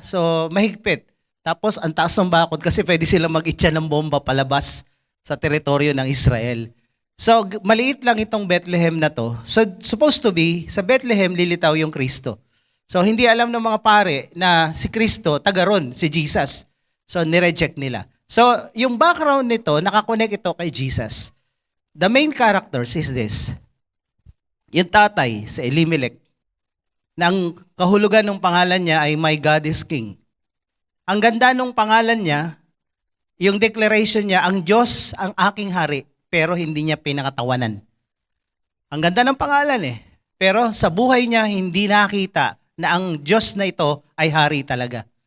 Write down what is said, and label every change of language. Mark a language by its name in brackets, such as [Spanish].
[Filipino] So mahigpit. Tapos ang taas ng bakod kasi pwede silang mag-itcha ng bomba palabas sa teritoryo ng Israel. So maliit lang itong Bethlehem na to. So [English] supposed to be, [Filipino] sa Bethlehem lilitaw yung Kristo. So hindi alam ng mga pare na si Kristo, taga ron, si Jesus. So nireject nila. So yung background nito, nakakonect ito kay Jesus. [English] The main characters is this. [Filipino] Yung tatay sa Elimelech, nang kahulugan ng pangalan niya ay [English] My God is King. [Filipino] Ang ganda ng pangalan niya, yung declaration niya, ang Diyos ang aking hari, pero hindi niya pinakatawanan. Ang ganda ng pangalan pero sa buhay niya hindi nakita na ang Diyos na ito ay hari talaga.